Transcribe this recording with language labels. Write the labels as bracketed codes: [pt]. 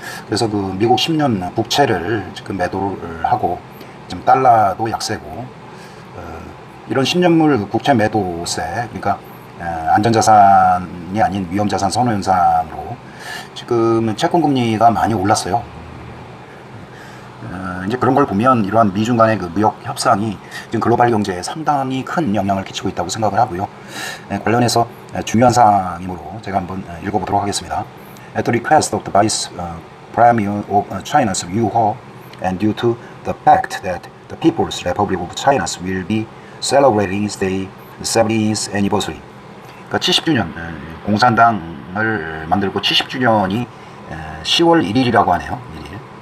[ko] 그래서 그 미국 10년 국채를 지금 매도를 하고, 지금 달러도 약세고, 이런 10년물 국채 매도세, 그러니까 안전자산이 아닌 위험자산 선호 현상으로 지금 채권금리가 많이 올랐어요. 이제 그런 걸 보면 이러한 미중 간의 그 무역 협상이 지금 글로벌 경제에 상당히 큰 영향을 끼치고 있다고 생각을 하고요. 관련해서 중요한 사항이므로 제가 한번 읽어보도록 하겠습니다. [en] At the request of the Vice Premier of China's Yu He, and due to the fact that the People's Republic of China will be celebrating its 70th anniversary. [ko] 그러니까 70주년, 공산당을 만들고 70주년이 10월 1일이라고 하네요. 1일.